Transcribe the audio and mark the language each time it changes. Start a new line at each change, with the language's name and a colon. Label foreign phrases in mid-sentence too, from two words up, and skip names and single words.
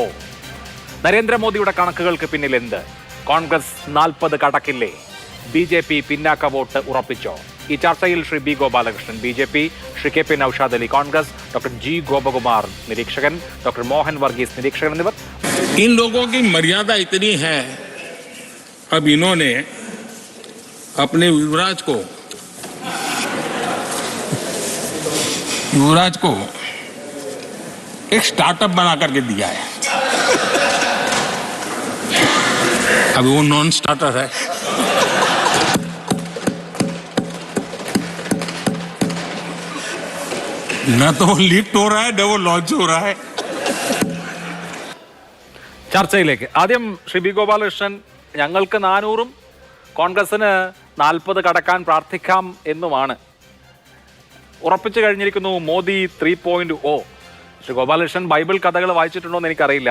Malayalam: നരേന്ദ്രമോദിയുടെ കണക്കുകൾക്ക് പിന്നിൽ എന്ത്? കോൺഗ്രസ് 40 കടക്കില്ലേ? BJP പിന്നാക്ക വോട്ട് ഉറപ്പിച്ചോ? ഈ ചർച്ചയിൽ ശ്രീ B ഗോപാലകൃഷ്ണൻ BJP, ശ്രീ KP നൌഷാദ് അലി കോൺഗ്രസ്, ഡോക്ടർ G ഗോപകുമാർ നിരീക്ഷകൻ, ഡോക്ടർ മോഹൻ വർഗീസ് നിരീക്ഷകൻ എന്നിവർ.
Hindi: इन लोगों की मर्यादा इतनी है, अब इन्होंने अपने युवराज को एक स्टार्टअप बना करके दिया है. अभी वो
English: non starter
Hindi: है. न तो लीक हो रहा है न वो लॉन्च हो रहा है.
Malayalam: ചർച്ചയിലേക്ക് ആദ്യം ശ്രീ B ഗോപാലകൃഷ്ണൻ, ഞങ്ങൾക്ക് 400ഉം കോൺഗ്രസിന് 40 കടക്കാൻ പ്രാർത്ഥിക്കാം എന്നുമാണ് ഉറപ്പിച്ചു കഴിഞ്ഞിരിക്കുന്നു മോദി 3.0. ശ്രീ ഗോപാലകൃഷ്ണൻ ബൈബിൾ കഥകൾ വായിച്ചിട്ടുണ്ടോ എന്ന് എനിക്കറിയില്ല.